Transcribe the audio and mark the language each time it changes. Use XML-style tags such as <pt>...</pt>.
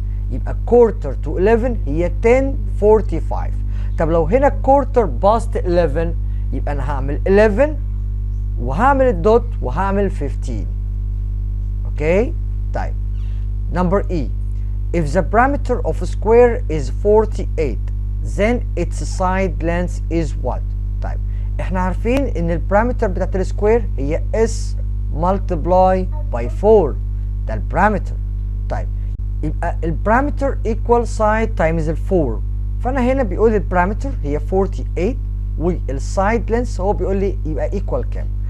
<ar>يبقى</ar> <en>quarter to 11</en> <ar>هي 10:45. طب لو هنا</ar> <en>quarter past 11</en> <ar>يبقى انا هعمل 11 وهعمل الدوت وهعمل 15. اوكي طيب</ar> <en>number E, if the parameter of a square is 48 then its side length is what.</en> <ar>طيب احنا عارفين ان البارامتر بتاعت السكوير هي</ar> <en>s multiply by 4،</en> <ar>ده البارامتر. طيب يبقى البارامتر</ar> <en>equal side times</en> <ar>ال 4، فانا هنا بيقول البارامتر هي 48 والسايد لينث هو بيقول لي يبقى equal كام.</ar>